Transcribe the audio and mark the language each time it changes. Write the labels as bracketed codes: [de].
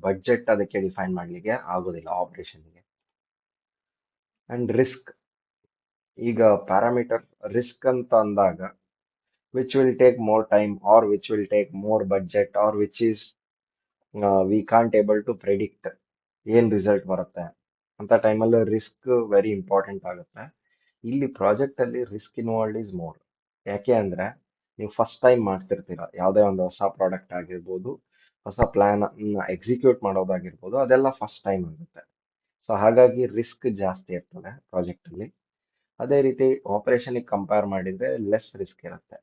[kn] Budget ಅದಕ್ಕೆ define ಮಾಡ್ಲಿಕ್ಕೆ ಆಗೋದಿಲ್ಲ ಆಪರೇಷನ್ಗೆ. [en] And risk. [kn] ಈಗ ಪ್ಯಾರಾಮೀಟರ್ ರಿಸ್ಕ್ ಅಂತ ಅಂದಾಗ [en] which will take more time or which will take more budget or which is we can't able to predict [kn] ಏನ್ result ಬರುತ್ತೆ ಅಂತ ಟೈಮಲ್ಲಿ ರಿಸ್ಕ್ ವೆರಿ ಇಂಪಾರ್ಟೆಂಟ್ ಆಗುತ್ತೆ. ಇಲ್ಲಿ ಪ್ರಾಜೆಕ್ಟ್ ಅಲ್ಲಿ [en] Risk involved is more. [kn] ಯಾಕೆ ಅಂದ್ರೆ ನೀವು ಫಸ್ಟ್ ಟೈಮ್ ಮಾಡ್ತಿರ್ತೀರ, ಯಾವುದೇ ಒಂದು ಹೊಸ ಪ್ರಾಡಕ್ಟ್ ಆಗಿರ್ಬೋದು, ಹೊಸ ಪ್ಲಾನ್ ಎಕ್ಸಿಕ್ಯೂಟ್ ಮಾಡೋದಾಗಿರ್ಬೋದು, ಅದೆಲ್ಲ ಫಸ್ಟ್ ಟೈಮ್ ಆಗುತ್ತೆ. ಸೊ ಹಾಗಾಗಿ ರಿಸ್ಕ್ ಜಾಸ್ತಿ ಇರ್ತದೆ ಪ್ರಾಜೆಕ್ಟ್ ಅಲ್ಲಿ. ಅದೇ ರೀತಿ ಆಪರೇಷನ್ಗೆ ಕಂಪೇರ್ ಮಾಡಿದ್ರೆ ಲೆಸ್ ರಿಸ್ಕ್ ಇರುತ್ತೆ.